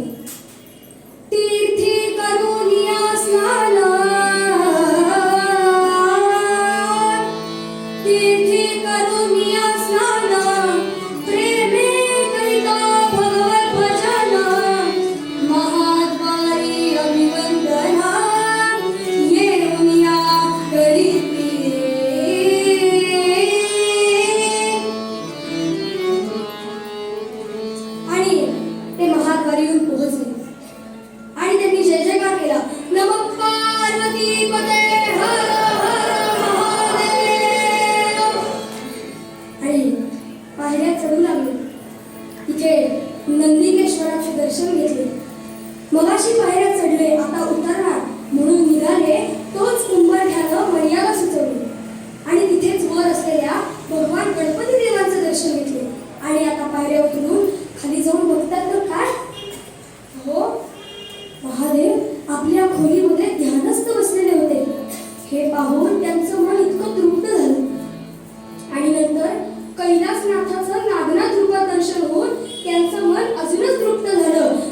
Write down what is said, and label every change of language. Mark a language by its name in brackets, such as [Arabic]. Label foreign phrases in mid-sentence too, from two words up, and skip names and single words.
[Marathi] तीर्थी करुनिया स्नान, तीर्थी करुनिया स्नान, प्रेमे करिता भगवत भजन, महाद्वारी अभिवंदना, येऊनिया करीती रे. आणि ते महाद्वारी येऊन पोहोचले आणि त्यांनी जय जयकार केला. [Sanskrit] नमः पार्वती पते हर हर महादेव. [Marathi] आणि पायऱ्या चढू लागले. तिथे नंदिकेश्वराचे दर्शन घेतले. मगाशी पायऱ्या चढले, आता उतरणार म्हणून निघाले तोच उंबरठ्यानं मर्यादा सुचवली आणि तिथेच वर असलेल्या भगवान गणपती देवांचं दर्शन घेतले. आणि आता पायऱ्या उतरून खाली जाऊन बघतात तर काय, हो, महादेव आपल्या खोलीमध्ये ध्यानस्थ बसलेले होते. हे पाहून त्यांचं मन इतकं तृप्त झालं. आणि नंतर कैलासनाथाचं नागनाथ रूपात दर्शन होऊन त्यांचं मन अजूनच तृप्त झालं.